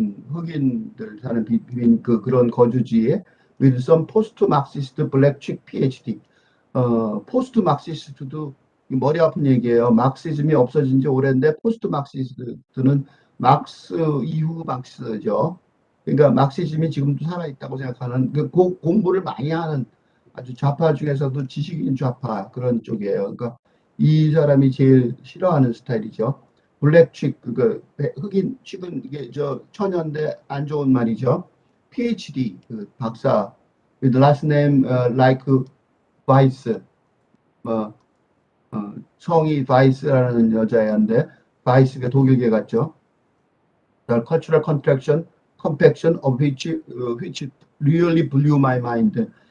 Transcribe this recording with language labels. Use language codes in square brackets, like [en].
[ko] 흑인들 사는 그런 거주지에 [en] with some post-Marxist black chick PhD. [ko] 포스트 막시스트도 머리 아픈 얘기예요. 막시즘이 없어진 지 오래인데 포스트 막시스트는 막스 이후 막스죠. 그러니까 막시즘이 지금도 살아있다고 생각하는 공부를 많이 하는 아주 좌파 중에서도 지식인 좌파 그런 쪽이에요. 그러니까 이 사람이 제일 싫어하는 스타일이죠. 블랙 칙, 흑인 칙은 이게 처녀인데 안 좋은 말이죠. PhD, 박사, [en] with last name like [ko] 바이스, 뭐, 성이 바이스라는 여자애인데, 바이스가 독일계 같죠. [en] The cultural complexion of which really blew my mind.